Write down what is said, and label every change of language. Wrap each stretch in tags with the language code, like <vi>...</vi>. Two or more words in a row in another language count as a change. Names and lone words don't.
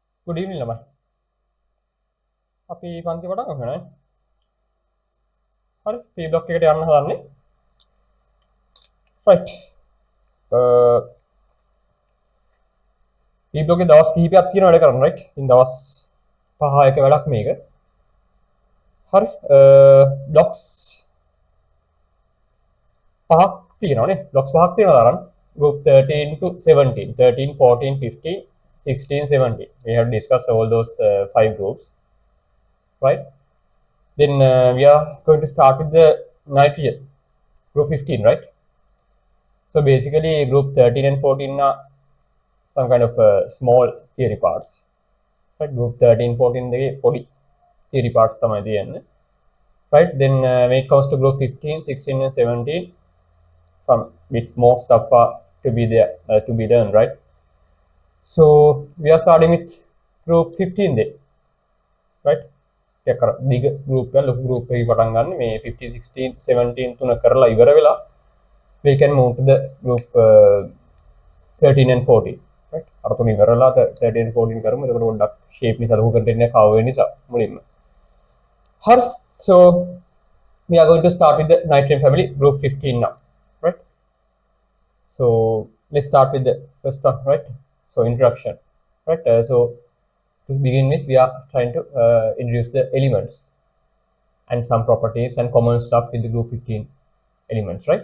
<en>Good evening,</en> <si>ළමයි. අපි පන්ති පටන් ගමු නේද? හරි.</si> <en>P block</en> <si>එකට යන්න හදන්නේ. Right.</si> <en>P block</en> <si>එකේ දවස් කිහිපයක් තියෙනවා වැඩ කරන්න, right? ඉතින් දවස් 5-6ක වැඩක් මේක. හරි. blocks 5ක් තියෙනවා නේ. blocks 5ක් තියෙනවා දාන්න.</si> <en>Group 13 to 17, 13, 14, 15, 16, 17. We have discussed all those 5 groups, right? Then we are going to start with the nitrogen, group 15, right? So basically group 13 and 14 are some kind of small theory parts, right? Group 13, 14 the body theory parts</en> <si>තමයි තියෙන්නේ,</si> <en>right? Then when it comes to group 15, 16 and 17, some bit more stuff are to be there, to be done, right? So we are starting with group 15 then, right?</en> <si>දිග group එක ලොකු group එකේ පටන් ගන්න මේ 15 16 17 තුන කරලා ඉවර වෙලා</si> <en>we can move to the group 13 and 14, right?</en> <si>අර තුන ඉවරලා 13 and 14 කරමු. එතකොට පොඩ්ඩක් shape නිසා ලොකු content එකක් ආව වෙන නිසා මුලින්ම. හරි.</si> <en>So we are going to start with the nitrogen family, group 15 now, right? So let's start with the first one, right? So introduction, right? So to begin with, we are trying to introduce the elements and some properties and common stuff with the group 15 elements, right?</en>